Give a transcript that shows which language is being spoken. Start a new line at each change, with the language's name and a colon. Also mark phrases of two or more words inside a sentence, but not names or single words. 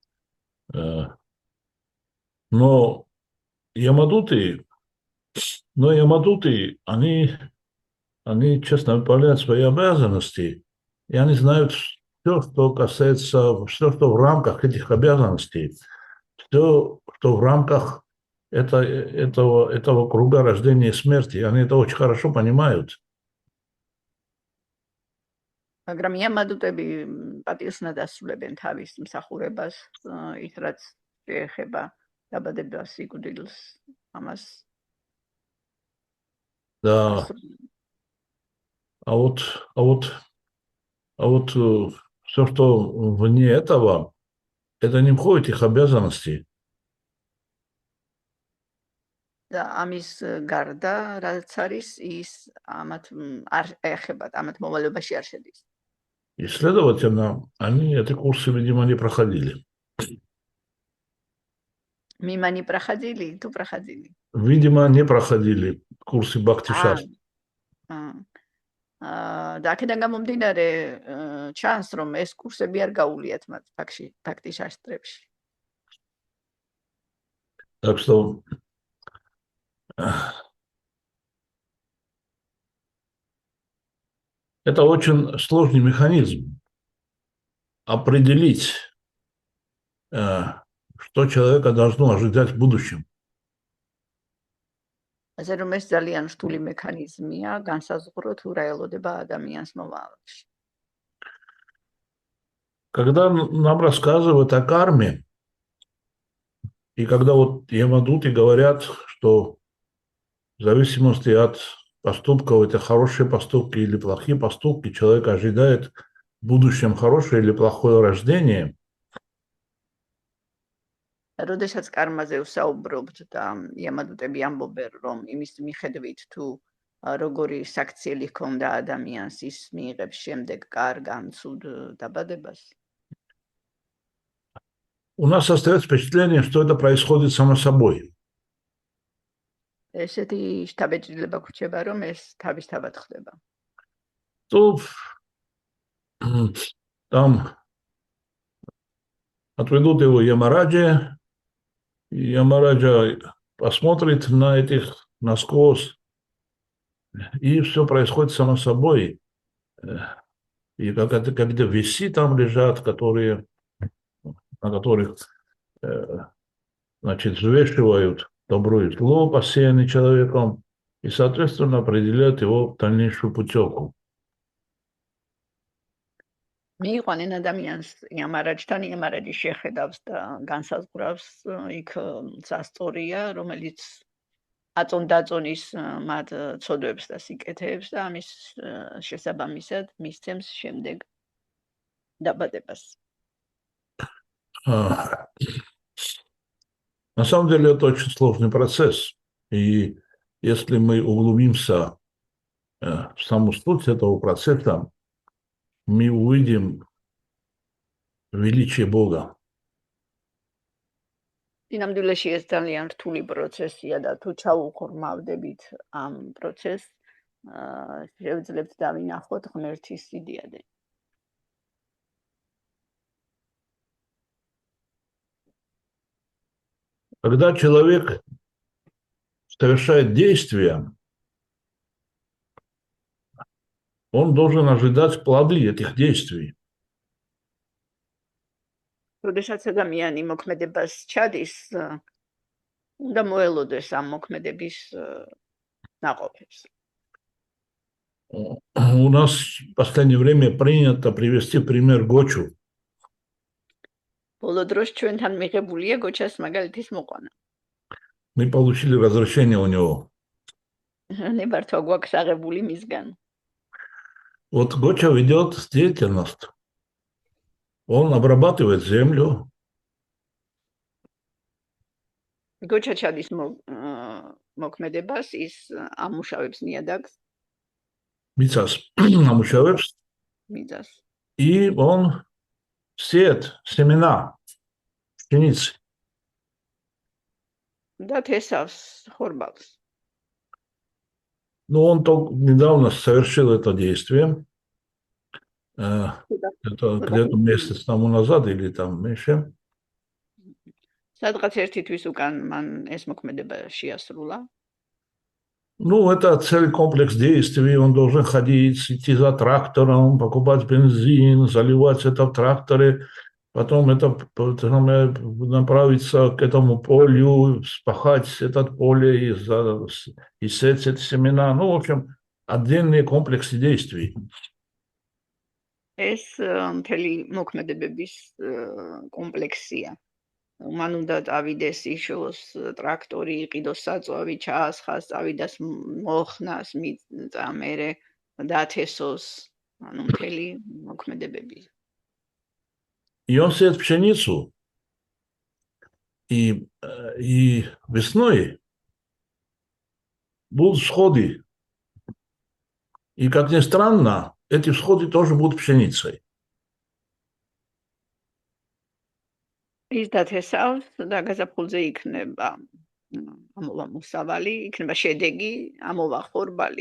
Russian: Но Ямадуты, они честно выполняют свои обязанности, и они знают все, что касается, все, что в рамках этих обязанностей, все, что в рамках этого круга рождения и смерти. Они это очень хорошо понимают.
Georgian: მაგრამ იამადუტები პატიოსნად ასრულებენ თავის მსახურებას, ის რაც შეეხება დაბადება სიკვდილს, ამას.
Russian: Да. А вот все, что вне этого, это не входит в их обязанности.
Georgian: და ამის გარდა, რაც არის, ის ამათ არ ეხებათ, ამათ მოვალეობაში არ შედის.
Russian: И, следовательно, они эти курсы, видимо, не проходили. Мимо не проходили, то проходили. Видимо, не проходили курсы Бхакти-шастра.
Georgian: და აქედან გამომდინარე ჩანს, რომ ეს კურსები არ გაუვლიათ მათ ბhakti-შასტრებში.
Russian: Так что это очень сложный механизм определить, что человека должно ожидать в будущем.
Georgian: ასე რომ ეს ძალიან რთული მექანიზმია, განსაზღვრო თუ რა ელოდება ადამიანს მომავალში.
Russian: Когда нам рассказывают о карме, и когда вот ямадуты говорят, что в зависимости от поступков, это хорошие поступки или плохие поступки, человек ожидает в будущем хорошее или плохое рождение.
Georgian: როდესაც კარმაზე ვსაუბრობთ და იამადუტები ამბობენ, რომ იმის მიხედვით თუ როგორი საქციელი ჰქონდა ადამიანს, ის მიიღებს შემდეგ კარგ ან ცუდ დაბადებას.
Russian: У нас остается впечатление, что это происходит само собой.
Georgian: ესეთი შთაბეჭდილება გვჩება, რომ ეს თავისთავად ხდება.
Russian: То там отведут его Ямараджа, и Ямараджа посмотрит на этих насквозь, и все происходит само собой. И когда весы там лежат, на которых значит, взвешивают добро и зло, посеянное человеком, и, соответственно, определяют его дальнейшую путевку.
Georgian: მიიყვანენ ადამიანს იამარაჯთან, იამარაჯი შეხედავს და განსაზღვრავს იქ სასწორია, რომელიც აწონ-დაწონის მათ ცოდვებს და სიკეთეებს და ამის შესაბამისად მისცემს შემდეგ დაბადებას.
Russian: На самом деле это очень сложный процесс. И если мы углубимся в саму суть этого процесса, мы увидим величие Бога.
Georgian: Dinamdulაში ეს ძალიან რთული პროცესია და თუ ჩაუხორმავდებით ამ პროცესს, შევძლებთ დავინახოთ ღმერთის სიდიადე.
Russian: Когда человек совершает действия, он должен ожидать плоды этих действий.
Georgian: როდესაც ადამიანი მოქმედებას ჩადის, უნდა მოელოდეს ამ მოქმედების ნაყოფებს.
Russian: У нас в последнее время принято привести в пример Гочу.
Georgian: ბოლო დროს ჩვენთან მიღებულია გოჩას მაგალითის მოყვანა.
Russian: Мы получили разрешение у него.
Georgian: ნებართვა გვაქვს აღებული მისგან.
Russian: Вот Гоча ведет деятельность. Он обрабатывает землю.
Georgian: გოჩა ჩადის მოქმედებას, ის ამუშავებს ნიადაგს, Мицас амუშავებს, მიწას.
Russian: и он сеет семена пшеницы.
Georgian: და თესავს ხორბალს.
Russian: Ну, он только недавно совершил это действие. Это где-то месяц тому назад или там меньше.
Georgian: სადღაც ერთი თვის უკან მან ეს მოქმედება შეასრულა.
Russian: Ну, это целый комплекс действий. Он должен ходить, идти за трактором, покупать бензин, заливать это в тракторе, потом это направиться к этому полю, спахать это поле и сеять эти семена. Ну, в общем, отдельные комплексы действий.
Georgian: ეს მთელი მოქმედებების კომპლექსია. მან უნდა წავიდეს იშოს ტრაქტორი, იყიდოს საწვავი, ჩაასხას, წავიდას მოხნას, მიწა, მერე დათესოს, ანუ მთელი მოქმედებები.
Russian: И он сеет пшеницу, и весной будут всходы. И, как ни странно, эти всходы тоже будут пшеницей.
Georgian: ის დათესავს და გაზაფხულზე იქნება ამოვა მოსავალი, იქნება შედეგი, ამოვა ხორბალი.